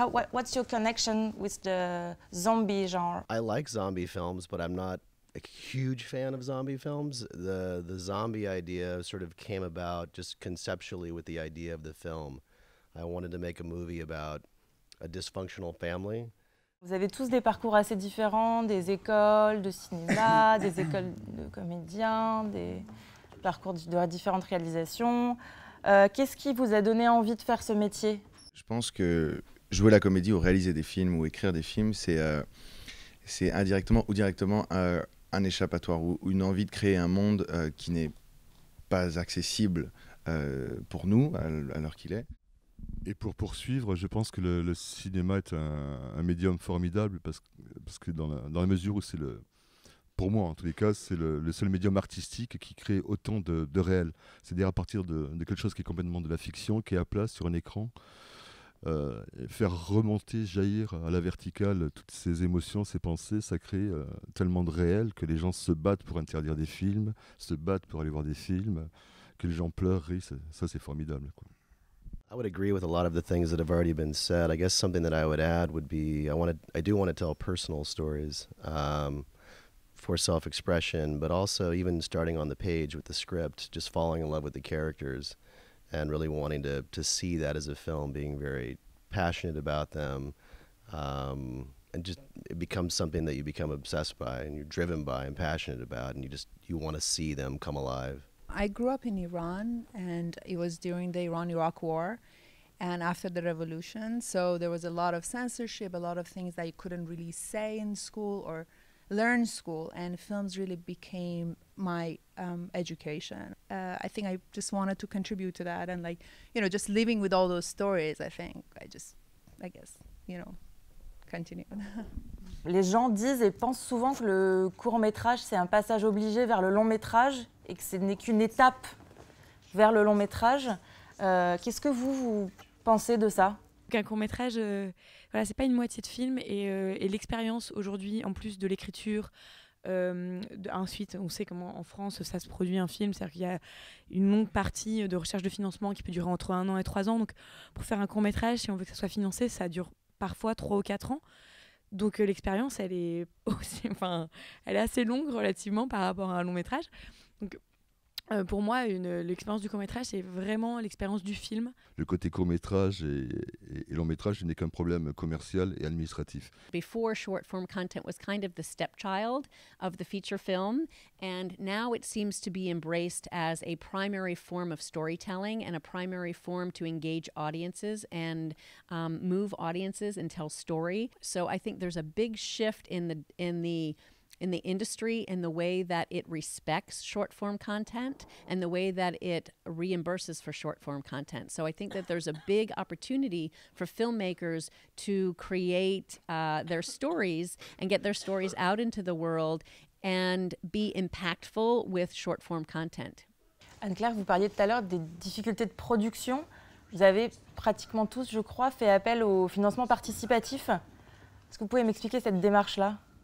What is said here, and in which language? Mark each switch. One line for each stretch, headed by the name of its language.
English: What's your connection with the zombie genre? I like zombie films, but I'm not a huge fan of zombie films. The zombie idea sort of came about just conceptually with the idea of the film. I wanted to make a movie about a dysfunctional family.
French: Vous avez tous des parcours assez différents, des écoles de cinéma, des écoles de comédiens, des parcours de différentes réalisations. Qu'est-ce qui vous a donné envie de faire ce métier? Je pense que jouer la comédie ou réaliser des films ou écrire des films, c'est indirectement ou directement un échappatoire ou une envie de créer un monde qui n'est pas accessible pour nous à l'heure qu'il est. Et pour poursuivre, je pense que le cinéma est un médium formidable parce que dans la mesure où c'est pour moi en tous les cas, c'est le seul médium artistique qui crée autant de réel. C'est-à-dire à partir de quelque chose qui est complètement de la fiction, qui est à plat sur un écran, faire remonter, jaillir à la verticale toutes ces émotions, ces pensées, ça crée tellement de réel que les gens se battent pour interdire des films, se battent pour aller voir des films, que les gens pleurent, rient, ça c'est formidable, quoi.
English: I would agree with a lot of the things that have already been said. I guess something that I would add would be I do want to tell personal stories for self-expression, but also even starting on the page with the script, just falling in love with the characters and really wanting to see that as a film, being very passionate about them, and just it becomes something that you become obsessed by and you're driven by and passionate about, and you want to see them come alive. I grew up in Iran, and it was during the Iran-Iraq War and after the revolution. So there was a lot of censorship, a lot of things that you couldn't really say in school or learn in school, and films really became my education. I think I just wanted to contribute to that, and just living with all those stories, I guess, continue.
French: Les gens disent et pensent souvent que le court-métrage, c'est un passage obligé vers le long-métrage et que ce n'est qu'une étape vers le long-métrage. Qu'est-ce que vous pensez de ça? Un court-métrage, c'est pas une moitié de film et l'expérience aujourd'hui, en plus de l'écriture, ensuite, on sait comment en France ça se produit un film, c'est-à-dire qu'il y a une longue partie de recherche de financement qui peut durer entre 1 an et 3 ans. Donc, pour faire un court-métrage, si on veut que ça soit financé, ça dure parfois 3 ou 4 ans. Donc l'expérience, elle est assez longue relativement par rapport à un long métrage. Donc pour moi, l'expérience du court-métrage, c'est vraiment l'expérience du film. Le côté court-métrage et long-métrage n'est qu'un problème commercial et administratif.
English: Before, short-form content was kind of the stepchild of the feature film, and now it seems to be embraced as a primary form of storytelling and a primary form to engage audiences and move audiences and tell story. So I think there's a big shift in the industry in the way that it respects short-form content and the way that it reimburses for short-form content. So I think that there's a big opportunity for filmmakers to create their stories and get their stories out into the world and be impactful with short-form content.
French: Anne-Claire, vous parliez tout à l'heure des difficultés de production. Vous avez pratiquement tous, je crois, fait appel au financement participatif. Est-ce que vous pouvez m'expliquer cette démarche-là?